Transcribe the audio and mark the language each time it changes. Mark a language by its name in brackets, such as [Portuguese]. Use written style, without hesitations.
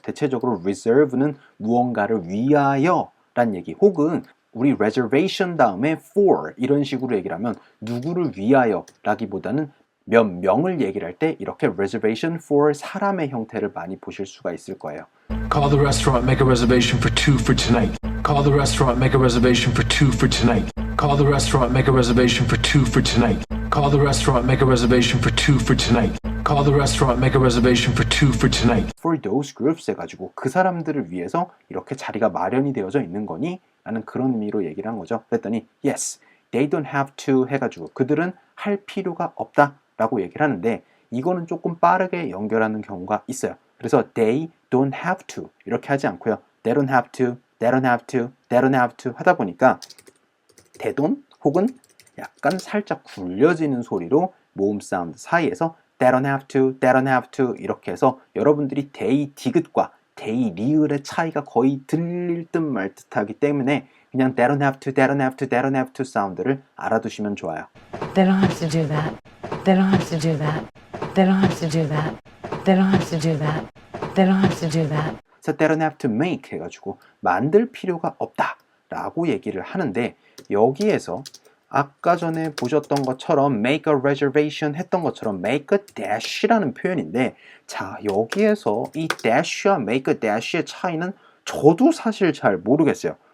[Korean] 대체적으로 reserve는 무언가를 위하여 란 얘기, 혹은 우리 reservation 다음에 for 이런 식으로 얘기를 하면 누구를 위하여 라기보다는 몇 명을 얘기를 할 때 이렇게 reservation for 사람의 형태를 많이 보실 수가 있을 거예요. [English] Call the restaurant, make a reservation for 2 for tonight. Call the restaurant, make a reservation for 2 for tonight. Call the restaurant, make a reservation for 2 for tonight. Call the restaurant, make a reservation for 2 for tonight. Call the restaurant, make a reservation for 2 for tonight. For those groups [Korean] 해가지고 그 사람들을 위해서 이렇게 자리가 마련이 되어져 있는 거니? 라는 그런 의미로 얘기를 한 거죠. 그랬더니 [English] yes, they don't have to [Korean] 해가지고 그들은 할 필요가 없다 라고 얘기를 하는데 이거는 조금 빠르게 연결하는 경우가 있어요. 그래서 [English] they don't have to [Korean] 이렇게 하지 않고요. [English] they don't have to, [Korean] they don't have to, they don't have to 하다 보니까 they don't 혹은 약간 살짝 굴려지는 소리로 모음 사운드 사이에서 they don't have to, they don't have to 이렇게 해서 여러분들이 they 디귿과 they 리을의 차이가 거의 들릴 듯 말 듯하기 때문에 그냥 they don't have to, they don't have to, they don't have to 사운드를 알아두시면 좋아요. [English] They don't have to do that. They don't have to do that. They don't have to do that. They don't have to do that. They don't have to do that. So they don't have to make [Korean] 해가지고 만들 필요가 없다 라고 얘기를 하는데 여기에서 아까 전에 보셨던 것처럼 make a reservation 했던 것처럼 make a dash라는 표현인데 자 여기에서 이 dash와 make a dash의 차이는 저도 사실 잘 모르겠어요.